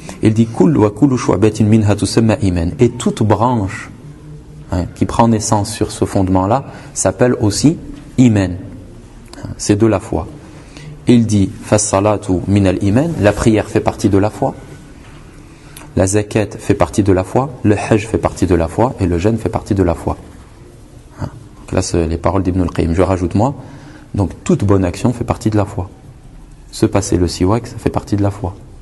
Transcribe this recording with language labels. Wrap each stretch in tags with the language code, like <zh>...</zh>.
<fr>Il dit,</fr> <ar>kul wa kulu shu'batin minha tusamma iman,</ar> <fr>et toute branche qui prend naissance sur ce fondement-là s'appelle aussi iman. C'est de la foi. Il dit</fr> <ar>فَالصَّلَاتُ مِنَ الْإِيمَانِ.</ar> <fr>La prière fait partie de la foi. La zakat fait partie de la foi. Le hajj fait partie de la foi. Et le jeûne fait partie de la foi. Donc là, c'est les paroles d'Ibn al-Qayyim. Je rajoute moi. Donc toute bonne action fait partie de la foi. Se passer le siwak, ça fait partie de la foi.</fr>